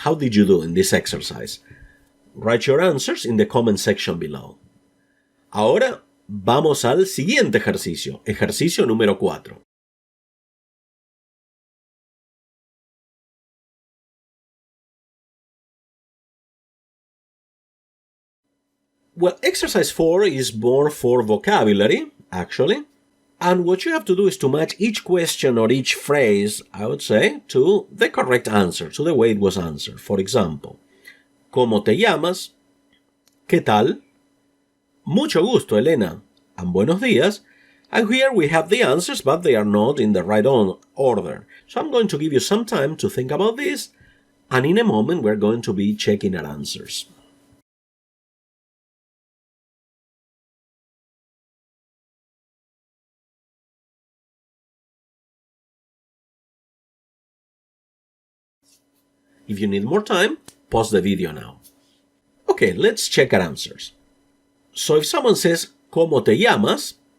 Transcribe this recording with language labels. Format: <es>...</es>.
<en>How did you do in this exercise? Write your answers in the comment section below.</en> <es>Ahora vamos al siguiente ejercicio. Ejercicio número 4.</es> <en>Well, exercise 4 is more for vocabulary, actually. And what you have to do is to match each question or each phrase, I would say, to the correct answer, to the way it was answered. For example,</en> <es>¿cómo te llamas? ¿Qué tal? Mucho gusto, Elena. And buenos días.</es> <en>And here we have the answers, but they are not in the right order. So I'm going to give you some time to think about this, and in a moment we're going to be checking our answers. If you need more time, pause the video now. Okay, let's check our answers. So if someone says,</en> <es>¿cómo te llamas?</es>